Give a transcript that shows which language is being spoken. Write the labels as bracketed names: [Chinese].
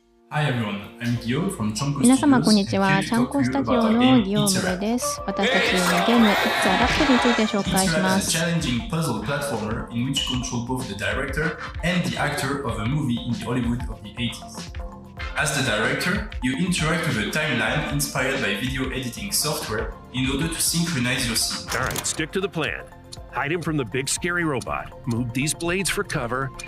[English] Hi everyone, I'm Guillaume from Chanko Studios. [Japanese] 皆様こんにちは。チャンコスタジオのギオムレです。私たちのゲーム It's a Wrap について紹介します。 [English] It's a challenging puzzle platformer in which you control both the director and the actor of a movie in the Hollywood of the 80s. As the director, you interact with a timeline inspired by video editing software in order to synchronize your scene. Alright, stick to the plan. Hide him from the big scary robot. Move these blades for cover.